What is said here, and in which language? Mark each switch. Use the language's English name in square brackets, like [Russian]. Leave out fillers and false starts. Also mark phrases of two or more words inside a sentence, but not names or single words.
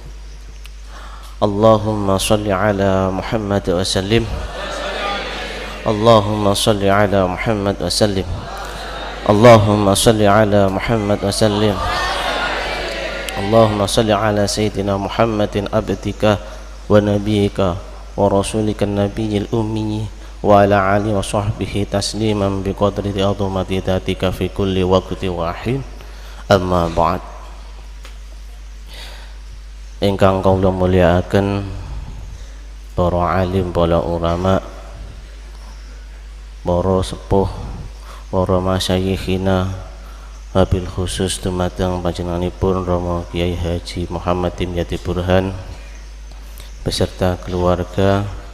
[Arabic] اللهم صل على محمد وسلم اللهم صل على محمد وسلم اللهم صل على محمد وسلم اللهم صل على سيدنا محمد عبدك ونبيك ورسولك النبي الأمي وعلى آله وصحبه تسليما بقدر عظمة ذاتك في كل وقت وحين أما بعد [Javanese] ingkang kula mulyakaken para alim, para ulama, para sepuh, para masyayikhina, [Arabic] وبالخصوص [Javanese] dumateng panjenenganipun Rama Kiai Haji Muhammad Dimyati Burhan [Indonesian] beserta keluarga,